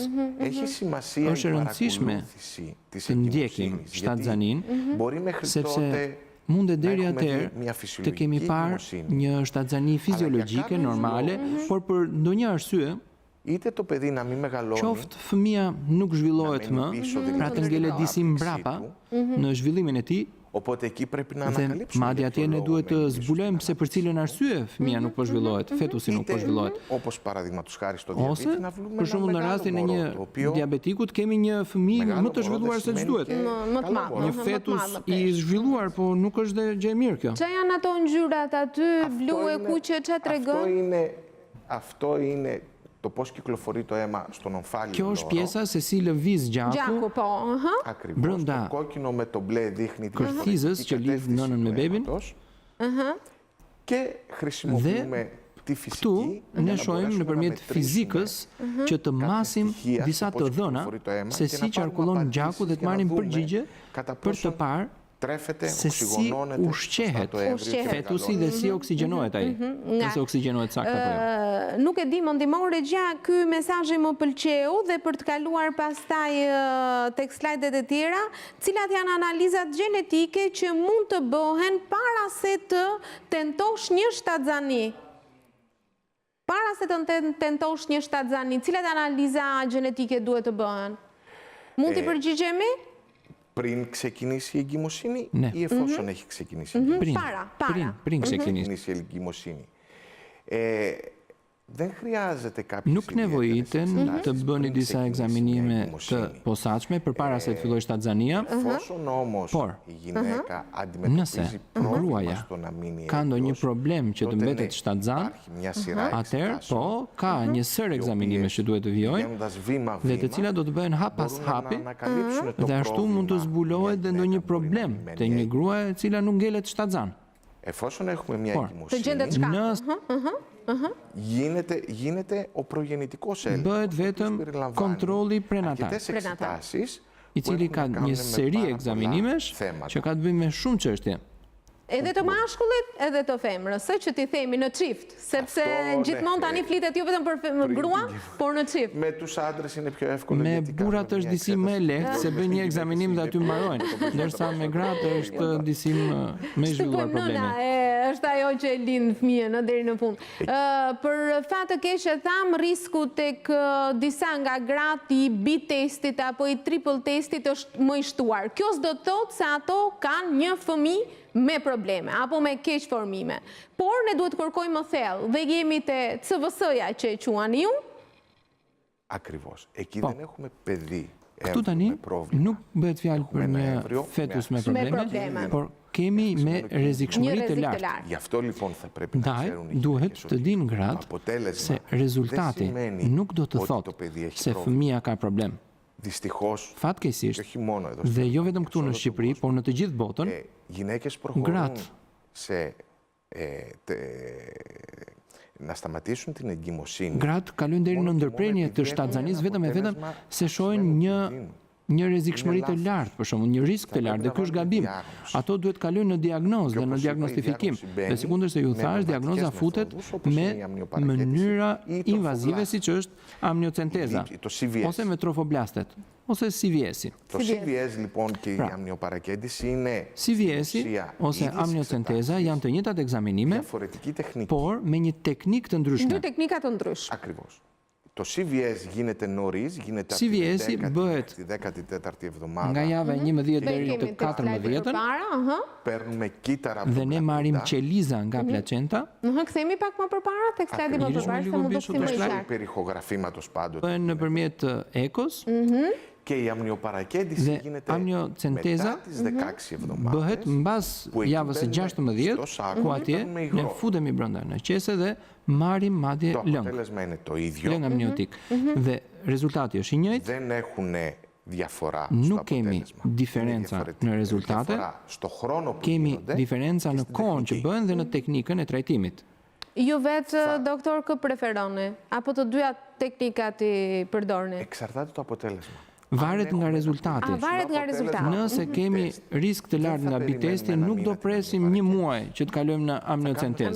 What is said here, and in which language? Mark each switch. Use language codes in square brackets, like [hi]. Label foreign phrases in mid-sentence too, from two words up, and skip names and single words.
[sq] Është e rëndësishme të ndjekim shtatzanin, sepse mundet deri atëherë të kemi parë një shtatzani fiziologjike, normale, por për ndonjë arsye, qoftë fëmia nuk zhvillohet më, pra të ngelet disi mbrapa në zhvillimin e tij, dhe madje atje ne duhet të zbulojmë se për cilën arsye fëmia nuk po zhvillohet, fetusi nuk po zhvillohet. Ose, për shembull në rastin e një diabetikut kemi një fëmijë më të zhvilluar se ç'duhet. Një fetus i zhvilluar, po nuk është dhe gjë e mirë kjo. Çfarë janë ato ngjyrat aty, blu e kuqe, çfarë tregon? [el] Αυτό είναι το πώς κυκλοφορεί το αίμα στον ομφάλιο [sq] Kjo është pjesa se si lëviz gjaku [el] Ακριβώς. Το κόκκινο με το μπλε δείχνει την [sq] kërthizës që lidh nënën me bebin. [el] Και χρησιμοποιούμε τη φυσική. [sq] Këtu ne shohim nëpërmjet fizikës që të masim disa të dhëna se si qarkullon gjaku dhe të marrim përgjigje për të parë se si ushqehet fetusi dhe si oksigjenohet ai, nëse oksigjenohet saktë apo jo. Nuk e di, më ndihmon Regja, ky mesazhi më pëlqeu dhe për të kaluar pastaj tek slajdet e tjera, cilat janë analizat gjenetike që mund të bëhen para se të tentosh një shtatzani. Para se të tentosh një shtatzani, cilat analiza gjenetike duhet të bëhen? Mund t'i përgjigjemi? [el] Πριν ξεκινήσει η εγκυμοσύνη ή εφόσον έχει ξεκινήσει πριν ξεκινήσει η εγκυμοσύνη. Δεν χρειάζεται κάποιο [sq] Nuk nevojiten të bëni disa ekzaminime të posaçme përpara se të fillojë shtatzania, por nëse gruaja ka ndonjë problem që të mbetet shtatzan, atëherë po ka një sër ekzaminimesh që duhet të vijojnë dhe të cilat do të bëhen hap pas hapi dhe ashtu mund të zbulohet dhe ndonjë problem te një gruaje e cila nuk ngelet shtatzan. [el] Εφόσον έχουμε μια εγκυμοσύνη, γίνεται ο προγεννητικός έλεγχος. [sq] Bëhet vetëm kontrolli prenatal, i cili ka një seri ekzaminimesh që ka të bëjë me shumë çështje. Edhe të mashkullit, edhe të femrës, se që ti themi në çift, sepse gjithmonë tani flitet jo vetëm për grua, por në çift. [el] Με τους άντρες είναι πιο εύκολο. [sq] Me burrat është disi më e lehtë se bën një ekzaminim dhe aty mbarojnë, ndërsa me gratë është disim me zhvilluar probleme. Është ajo që e lind fëmijën deri në fund. Për fat të keq e tham, risku tek disa nga gratë i B-testit apo i triple testit është më i shtuar. Kjo s'do të thotë se ato kanë një fëmijë me probleme, apo me keq formime. Por ne duhet kërkojmë më thellë dhe jemi te CVS-ja që e quani ju. [el] Ακριβώς. Εκεί δεν έχουμε παιδί. [sq] Këtu tani nuk bëhet fjalë për një fetus me probleme, por kemi me rrezikshmëri të lartë. [el] Γι' αυτό λοιπόν θα πρέπει να ξέρουν οι [sq] duhet të dinë gratë se rezultati nuk do të thotë se fëmia ka problem. [el] Δυστυχώς, [sq] Fatkeqësisht, [el] όχι μόνο εδώ [sq] dhe jo vetëm këtu në Shqipëri, por në të gjithë botën, [el] γυναίκες προχωρούν σε να σταματήσουν την εγκυμοσύνη. [sq] Gratë kalojnë deri në ndërprerje të shtatzanisë vetëm e vetëm se shohin një rrezikshmëri të lartë, për shembull, një risk të lartë, dhe ky është gabim. Ato duhet kalojnë në diagnozë dhe në diagnostifikim. Dhe sikundër se ju thash, diagnoza futet me mënyra invazive siç është amniocenteza, ose me trofoblastet, ose CVS-i. [el] Το CVS λοιπόν και η αμνιοπαρακέντηση είναι [sq] CVS-i ose amniocenteza janë të njëjtat ekzaminime, [el] διαφορετική τεχνική. [sq] por me një teknikë të ndryshme. Dy teknika të ndryshme. [el] Ακριβώς. Το CVS γίνεται νωρίς, γίνεται από [sq] CVS-i bëhet [el] τη 14η εβδομάδα. [sq] nga java 11 deri të 14-ën, [el] Παίρνουμε κύτταρα από [sq] dhe [el] την [sq] ne marrim qeliza nga placenta, Kthehemi pak më përpara, tek slajdi më përpara, se më duket më i qartë. [el] περιχογραφήματος πάντοτε. [sq] bëhen nëpërmjet ekos, [el] Και η αμνιοπαρακέντηση γίνεται μετά τις 16 εβδομάδες. [sq] bëhet mbas javës së 16, ku atje ne futemi brenda në qese dhe marrim madje [el] Το [sq] lëng [el] αποτέλεσμα είναι το ίδιο. [sq] amniotik. Dhe rezultati është i njëjtë, [el] Δεν έχουν διαφορά στο [sq] nuk kemi [el] αποτέλεσμα. [sq] diferenca në rezultate, [el] Διαφορά στο χρόνο που [sq] kemi [el] γίνονται. [sq] diferenca në kohën që bëhen dhe në teknikën e trajtimit. Ju vetë, doktor, kë preferoni? Apo të dyja teknikat i përdorni? [el] Εξαρτάται το αποτέλεσμα. [sq] Varet nga rezultati. Varet nga rezultati. Nëse kemi risk të lartë nga B-testi, nuk do presim një muaj që të kalojmë në amniocentezë.